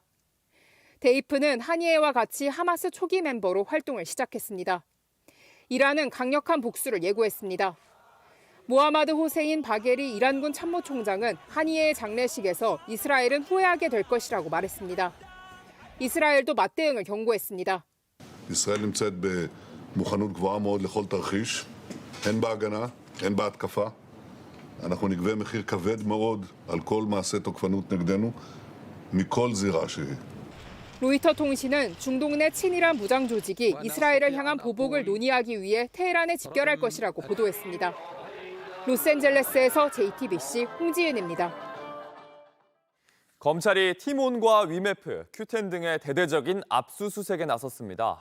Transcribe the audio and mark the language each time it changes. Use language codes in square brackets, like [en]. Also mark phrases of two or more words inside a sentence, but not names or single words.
[ko] 데이프는 하니에와 같이 하마스 초기 멤버로 활동을 시작했습니다. 이란은 강력한 복수를 예고했습니다. 모하마드 호세인 바게리 이란군 참모총장은 하니에의 장례식에서 이스라엘은 후회하게 될 것이라고 말했습니다. 이스라엘도 맞대응을 경고했습니다. [he] ישראל נמצאת במוכנות גבוהה מאוד לכל תרחיש, הן בהגנה, הן בהתקפה. אנחנו נגבה מחיר כבד מאוד על כל מעשה תוקפנות נגדנו, מכל זירה שהיא. [ko] 로이터 통신은 중동 내 친이란 무장 조직이 이스라엘을 향한 보복을 논의하기 위해 테헤란에 집결할 것이라고 보도했습니다. 로스앤젤레스에서 JTBC 홍지은입니다. 검찰이 티몬과 위메프, 큐텐 등의 대대적인 압수수색에 나섰습니다.